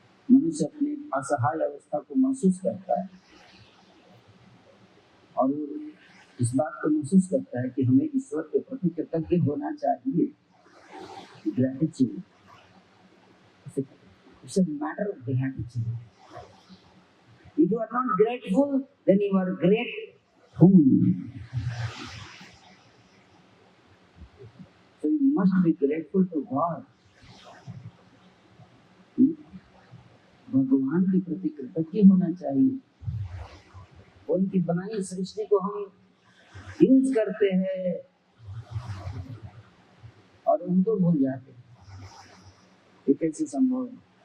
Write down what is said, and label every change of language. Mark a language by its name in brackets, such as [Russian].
[Hindi] मनुष्य अपनी असहाय अवस्था को महसूस करता है और वो इस बात को महसूस करता है कि हमें ईश्वर के प्रति कृतज्ञ होना चाहिए। [English] Gratitude, it's a matter of gratitude. If you are not grateful, then you are grateful. So you must be grateful to God. [Hindi] भगवान के प्रति कृतज्ञ होना चाहिए। उनकी बनाई सृष्टि को हम यूज करते हैं और उनको भूल जाते हैं, ये कैसे संभव है?